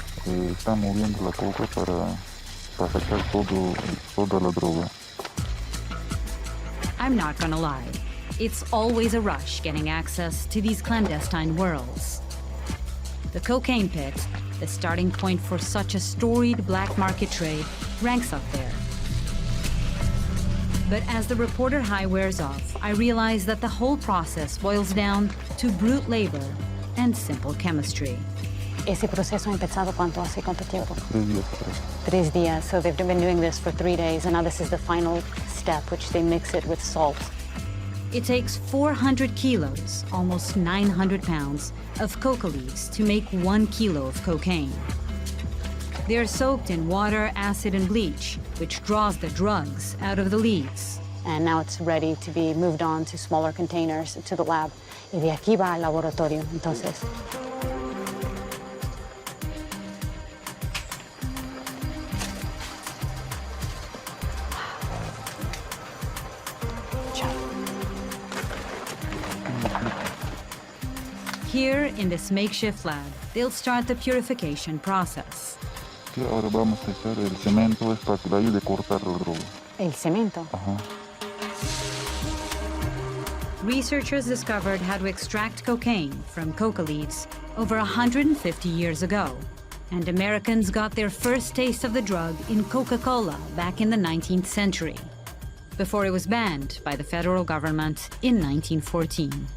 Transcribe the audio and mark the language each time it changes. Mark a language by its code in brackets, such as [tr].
[es] Están moviendo la coca para sacar toda la droga. [en] I'm not gonna lie. It's always a rush getting access to these clandestine worlds. The cocaine pit, the starting point for such a storied black market trade, ranks up there. But as the reporter high wears off, I realize that the whole process boils down to brute labor and simple chemistry. [es] Ese proceso ha empezado hace cuánto tiempo? 3 días atrás. 3 días. [en] So they've been doing this for 3 days, and now this is the final step, which they mix it with salt. It takes 400 kilos, almost 900 pounds, of coca leaves to make 1 kilo of cocaine. They're soaked in water, acid, and bleach, which draws the drugs out of the leaves. And now it's ready to be moved on to smaller containers to the lab. [es] Y de aquí va al laboratorio, entonces. [en] Here, in this makeshift lab, they'll start the purification process. [es] Ahora vamos a echar el cemento, es para que le ayude a cortar la droga. El cemento. Ajá. [en] Researchers discovered how to extract cocaine from coca leaves over 150 years ago. And Americans got their first taste of the drug in Coca-Cola back in the 19th century, before it was banned by the federal government in 1914.